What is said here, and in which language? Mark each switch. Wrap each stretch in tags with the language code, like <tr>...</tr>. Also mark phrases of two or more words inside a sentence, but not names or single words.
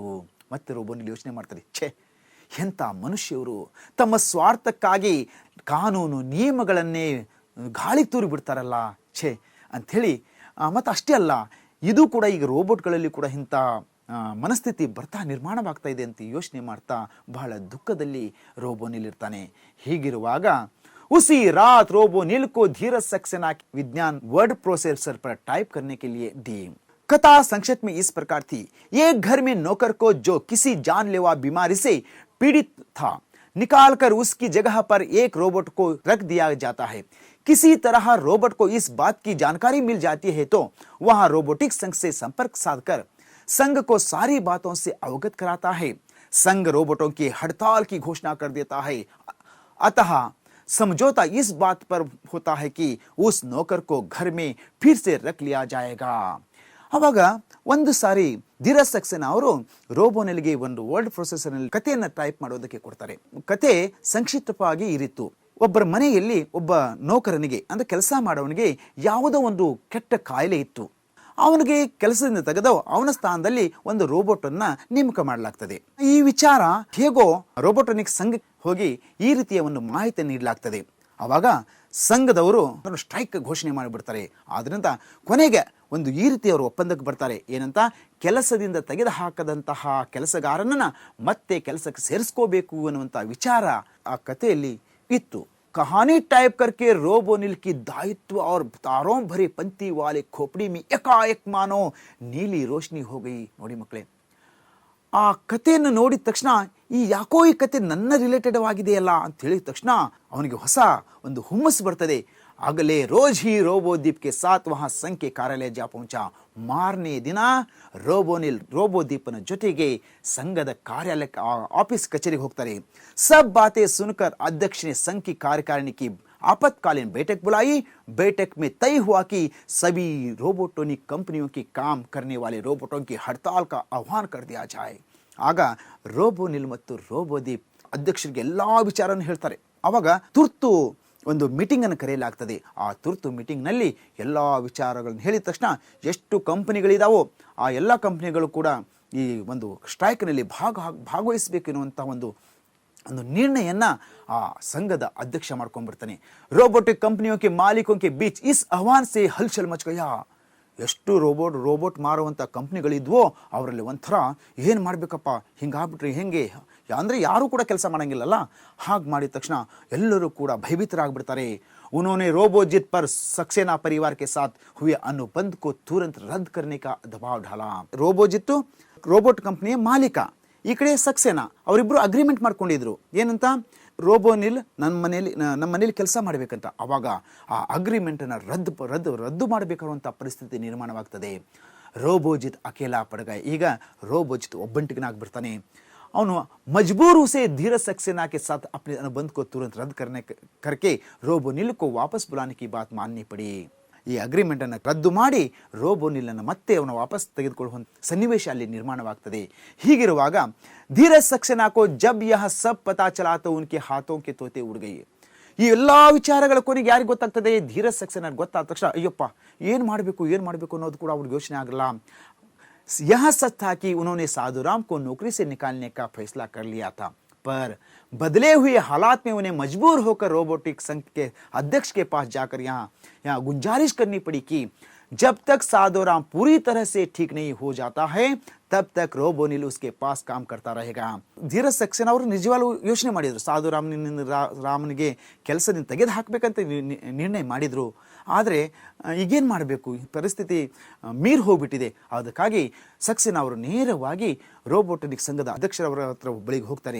<kn>ಮತ್ತೆ ರೋಬೋನಿಲ್ ಯೋಚನೆ ಮಾಡ್ತಾರೆ, ಛೇ ಎಂಥ ಮನುಷ್ಯರು ತಮ್ಮ ಸ್ವಾರ್ಥಕ್ಕಾಗಿ ಕಾನೂನು ನಿಯಮಗಳನ್ನೇ ಗಾಳಿಗೆ ತೂರಿ ಬಿಡ್ತಾರಲ್ಲ, ಛೇ ಅಂಥೇಳಿ. ಮತ್ತು ಅಷ್ಟೇ ಅಲ್ಲ, ಇದು ಕೂಡ ಈಗ ರೋಬೋಟ್ಗಳಲ್ಲಿ ಕೂಡ ಇಂಥ ಮನಸ್ಥಿತಿ ಬರ್ತಾ ನಿರ್ಮಾಣವಾಗ್ತಾ ಇದೆ ಅಂತ ಯೋಚನೆ ಮಾಡ್ತಾ ಬಹಳ ದುಃಖದಲ್ಲಿ ರೋಬೋನಿಲ್ ಇರ್ತಾನೆ.</kn> <hi>ಹೀಗಿರುವಾಗ उसी रात रोबोनिल को धीरज सक्सेना विज्ञान वर्ड प्रोसेसर पर टाइप करने के लिए दी. कथा संक्षिप्त में इस प्रकार थी. एक घर में नौकर को जो किसी जानलेवा बीमारी से पीड़ित था, निकालकर उसकी जगह पर एक रोबोट को रख दिया जाता है. किसी तरह रोबोट को इस बात की जानकारी मिल जाती है तो वह रोबोटिक संघ से संपर्क साधकर संघ को सारी बातों से अवगत कराता है. संघ रोबोटों की हड़ताल की घोषणा कर देता है. अतः समझौता इस बात पर होता है कि उस नौकर को घर में फिर से रख लिया जाएगा.</hi> <kn>ಅವಾಗ ಒಂದು ಸಾರಿ ಧೀರಜ್ ಸಕ್ಸೇನಾ ಅವರು ರೋಬೋನಿಲ್ಗೆ ಒಂದು ವರ್ಡ್ ಪ್ರೊಸೆಸರ್ನಲ್ಲಿ ಕಥೆಯನ್ನು ಟೈಪ್ ಮಾಡೋದಕ್ಕೆ ಕೊಡ್ತಾರೆ. ಕತೆ ಸಂಕ್ಷಿಪ್ತವಾಗಿ ಇರಿತ್ತು. ಒಬ್ಬರ ಮನೆಯಲ್ಲಿ ಒಬ್ಬ ನೌಕರನಿಗೆ ಅಂದರೆ ಕೆಲಸ ಮಾಡೋವನಿಗೆ ಯಾವುದೋ ಒಂದು ಕೆಟ್ಟ ಕಾಯಿಲೆ ಇತ್ತು. ಅವನಿಗೆ ಕೆಲಸದಿಂದ ತೆಗೆದು ಅವನ ಸ್ಥಾನದಲ್ಲಿ ಒಂದು ರೋಬೋಟನ್ನು ನೇಮಕ ಮಾಡಲಾಗ್ತದೆ. ಈ ವಿಚಾರ ಹೇಗೋ ರೋಬೋಟೋನಿಕ್ಸ್ ಸಂಘಕ್ಕೆ ಹೋಗಿ ಈ ರೀತಿಯ ಒಂದು ಮಾಹಿತಿ ನೀಡಲಾಗ್ತದೆ. ಆವಾಗ ಸಂಘದವರು ಸ್ಟ್ರೈಕ್ ಘೋಷಣೆ ಮಾಡಿಬಿಡ್ತಾರೆ. ಆದ್ದರಿಂದ ಕೊನೆಗೆ ಒಂದು ಈ ರೀತಿ ಅವರು ಒಪ್ಪಂದಕ್ಕೆ ಬರ್ತಾರೆ. ಏನಂತ, ಕೆಲಸದಿಂದ ತೆಗೆದು ಹಾಕದಂತಹ ಕೆಲಸಗಾರನನ್ನು ಮತ್ತೆ ಕೆಲಸಕ್ಕೆ ಸೇರಿಸ್ಕೋಬೇಕು ಅನ್ನುವಂಥ ವಿಚಾರ ಆ ಕಥೆಯಲ್ಲಿ ಇತ್ತು.</kn> <hi>कहानी टाइप करके रोबोनिल की दायित्व और तारों भरे पंक्ति वाले खोपड़ी में एकाएक मानो नीली रोशनी हो गई.</hi> <kn>ನೋಡಿ ಮಕ್ಕಳೇ, ಆ ಕಥೆಯನ್ನು ನೋಡಿದ ತಕ್ಷಣ ಈ ಯಾಕೋ ಈ ಕತೆ ನನ್ನ ರಿಲೇಟೆಡ್ ಆಗಿದೆಯಲ್ಲ ಅಂತ ಹೇಳಿದ ತಕ್ಷಣ ಅವನಿಗೆ ಹೊಸ ಒಂದು ಹುಮ್ಮಸ್ಸು ಬರ್ತದೆ.</kn> <hi>अगले रोज़ ही रोबोदीप के साथ वहां संघ के कार्यालय जा पहुंचा.</hi> <kn>ಮಾರನೇ ದಿನ ರೋಬೋನಿಲ್ ರೋಬೋದೀಪನ ಜೊತೆಗೆ ಸಂಘದ ಕಾರ್ಯಾಲಯ ಆಫೀಸ್ ಕಚೇರಿಗೆ ಹೋಗ್ತಾರೆ.</kn> <hi>सब बातें सुनकर अध्यक्ष ने संघ की कार्यकारिणी की आपातकालीन बैठक बुलाई. बैठक में तय हुआ कि सभी रोबोटोनिक कंपनियों की काम करने वाले रोबोटों की हड़ताल का आह्वान कर दिया जाए.</hi> <kn>ಆಗ ರೋಬೋನಿಲ್ ಮತ್ತು ರೋಬೋದೀಪ್ ಅಧ್ಯಕ್ಷರಿಗೆ ಎಲ್ಲ ವಿಚಾರವನ್ನು ಹೇಳ್ತಾರೆ. ಆವಾಗ ತುರ್ತು ಒಂದು ಮೀಟಿಂಗನ್ನು ಕರೆಯಲಾಗ್ತದೆ. ಆ ತುರ್ತು ಮೀಟಿಂಗ್ನಲ್ಲಿ ಎಲ್ಲ ವಿಚಾರಗಳನ್ನು ಹೇಳಿದ ತಕ್ಷಣ ಎಷ್ಟು ಕಂಪನಿಗಳಿದಾವೋ ಆ ಎಲ್ಲ ಕಂಪನಿಗಳು ಕೂಡ ಈ ಒಂದು ಸ್ಟ್ರೈಕ್ನಲ್ಲಿ ಭಾಗವಹಿಸಬೇಕು ಎನ್ನುವಂಥ ಒಂದು ಒಂದು ನಿರ್ಣಯನ ಆ ಸಂಘದ ಅಧ್ಯಕ್ಷ ಮಾಡ್ಕೊಂಡ್ಬಿಡ್ತಾನೆ.</kn> <hi>रोबोटिक कंपनियों के मालिकों के बीच इस आह्वान से हलचल मच गया.</hi> <kn>ಎಷ್ಟು ರೋಬೋಟ್ ಮಾರುವಂಥ ಕಂಪ್ನಿಗಳಿದ್ವೋ ಅವರಲ್ಲಿ ಒಂಥರ ಏನು ಮಾಡಬೇಕಪ್ಪ, ಹಿಂಗಾಗ್ಬಿಟ್ರೆ ಹೆಂಗೆ ಅಂದರೆ ಯಾರೂ ಕೂಡ ಕೆಲಸ ಮಾಡೋಂಗಿಲ್ಲಲ್ಲ. ಹಾಗೆ ಮಾಡಿದ ತಕ್ಷಣ ಎಲ್ಲರೂ ಕೂಡ ಭಯಭೀತರಾಗ್ಬಿಡ್ತಾರೆ.</kn> <hi>उन्होंने रोबोजित पर सक्सेना परिवार के साथ हुए अनुबंध को तुरंत रद्द करने का दबाव डाला.</hi> <kn>रोबोजित ರೋಬೋಟ್ ಕಂಪ್ನಿಯ ಮಾಲೀಕ, ಈ ಕಡೆ ಸಕ್ಸೇನಾ, ಅವರಿಬ್ಬರು ಅಗ್ರಿಮೆಂಟ್ ಮಾಡ್ಕೊಂಡಿದ್ರು. ಏನಂತ, ರೋಬೋನಿಲ್ ನಮ್ಮ ಮನೇಲಿ ಕೆಲಸ ಮಾಡಬೇಕಂತ. ಆವಾಗ ಆ ಅಗ್ರಿಮೆಂಟನ್ನು ರದ್ದು ಮಾಡಬೇಕಾದಂಥ ಪರಿಸ್ಥಿತಿ ನಿರ್ಮಾಣವಾಗ್ತದೆ. ರೋಬೋಜಿತ್</kn> <hi>अकेला पड़ गया.</hi> <kn>ಈಗ ರೋಬೋಜಿತ್ ಒಬ್ಬಂಟಿಗನಾಗ್ಬಿಡ್ತಾನೆ.</kn> <hi>ಅವನು मजबूर उसे धीरज सक्सेना के साथ अपने अनुबंध को तुरंत रद्द करके रोबोनिल को वापस बुलाने की बात माननी पड़ी.</hi> <kn>ಈ ಅಗ್ರಿಮೆಂಟನ್ನು ರದ್ದು ಮಾಡಿ ರೋಬೋನಿಲನ್ನು ಮತ್ತೆ ಅವನು ವಾಪಸ್ ತೆಗೆದುಕೊಳ್ಳುವ ಸನ್ನಿವೇಶ ಅಲ್ಲಿ ನಿರ್ಮಾಣವಾಗ್ತದೆ.</kn> <hi>ಹೀಗಿರುವಾಗ धीरज सक्सेना को जब यह सब पता चला तो उनके हाथों के तोते उड़ गए.</hi> <kn>ಈ ಎಲ್ಲ ವಿಚಾರಗಳ ಕೊನೆಗೆ ಯಾರಿಗೆ ಗೊತ್ತಾಗ್ತದೆ? ಧೀರಜ್ ಸಕ್ಸೇನಾ ಗೊತ್ತಾದ ತಕ್ಷಣ ಅಯ್ಯಪ್ಪ ಏನು ಮಾಡಬೇಕು ಅನ್ನೋದು ಕೂಡ ಅವ್ರಿಗೆ ಯೋಚನೆ ಆಗಲ್ಲ.</kn> <hi>यह सच था कि उन्होंने साधुराम को नौकरी से निकालने का फैसला कर लिया था, पर बदले हुए हालात में उन्हें मजबूर होकर रोबोटिक संघ के अध्यक्ष के पास जाकर यहाँ गुंजारिश करनी पड़ी कि जब तक साधुराम पूरी तरह से ठीक नहीं हो जाता है तब तक रोबोनिल उसके पास काम करता रहेगा.</hi> <kn>ಧೀರಜ್ ಸಕ್ಸೇನಾ ಅವರು ನಿಜವಾಗ್ಲೂ ಯೋಚನೆ ಮಾಡಿದರು. ರಾಮನಿಗೆ ಕೆಲಸದಿಂದ ತೆಗೆದು ಹಾಕಬೇಕಂತ ನಿರ್ಣಯ ಮಾಡಿದರು. ಆದರೆ ಈಗೇನು ಮಾಡಬೇಕು, ಪರಿಸ್ಥಿತಿ ಮೀರಿ ಹೋಗ್ಬಿಟ್ಟಿದೆ. ಅದಕ್ಕಾಗಿ ಸಕ್ಸೇನಾ ಅವರು ನೇರವಾಗಿ ರೋಬೋಟಿಕ್ ಸಂಘದ ಅಧ್ಯಕ್ಷರವರ ಹತ್ರ ಬಳಿಗೆ ಹೋಗ್ತಾರೆ.</kn>